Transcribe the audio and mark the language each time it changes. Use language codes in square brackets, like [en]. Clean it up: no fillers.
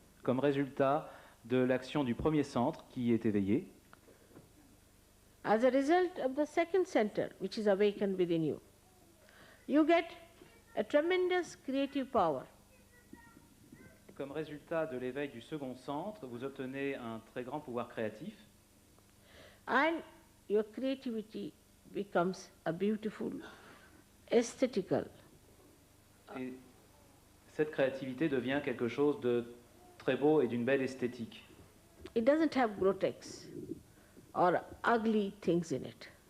[fr] comme résultat de l'action du premier centre qui est éveillé, [en] As a result of the second center, which is awakened within you, you get a tremendous creative power. [fr] comme résultat de l'éveil du second centre, vous obtenez un très grand pouvoir créatif [en] And your creativity becomes a beautiful, aesthetical. [fr] Et cette créativité devient quelque chose de très beau et d'une belle esthétique. [en] It doesn't have grotesque or ugly things in it.